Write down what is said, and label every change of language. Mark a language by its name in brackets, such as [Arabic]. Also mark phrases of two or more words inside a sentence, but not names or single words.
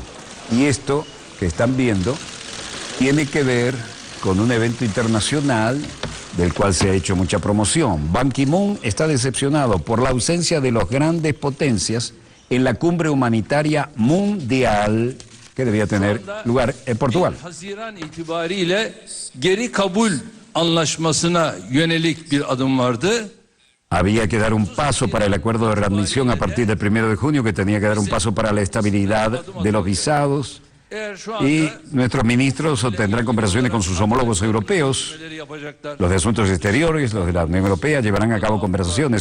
[Spanish] Y esto que están viendo tiene que ver con un evento internacional del cual se ha hecho mucha promoción. Ban Ki-moon está decepcionado por la ausencia de las grandes potencias en la cumbre humanitaria mundial que debía tener lugar en Portugal. [Turkish] Haziran itibariyle geri kabul anlaşmasına yönelik bir adım vardı. [Spanish] Había que dar un paso para el acuerdo de readmisión a partir del 1 de junio, que tenía que dar un paso para la estabilidad de los visados, y nuestros ministros tendrán conversaciones con sus homólogos europeos. Los de Asuntos Exteriores, los de la Unión Europea, llevarán a cabo conversaciones.